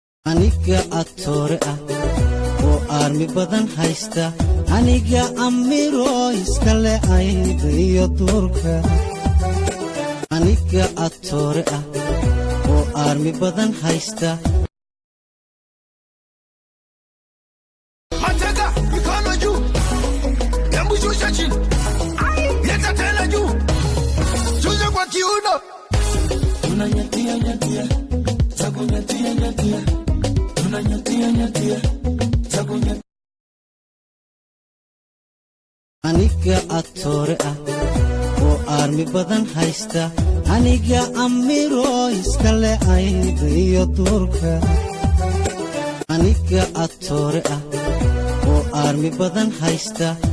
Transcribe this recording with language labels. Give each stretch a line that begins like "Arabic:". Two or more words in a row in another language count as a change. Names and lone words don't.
Somali: Aniga atoore ah, oo aarmi badan haysta, aniga amiro iska leh ayda iyo duurka. Aniga atoore ah, oo aarmi badan haysta.
Swahili: Mateka, mikono juu. Hebu shusha chini. Leta tena juu. Shusha kwa kiuno. Tunanyatia, nyatia. Za kunyatia, nyatia. Tunanyatia, nyatia. Za kunya-
Somali: Aniga atoore ah, oo aarmi badan haysta, aniga amiro iska leh ayda iyo duurka. Aniga atoore ah, oo aarmi badan haysta.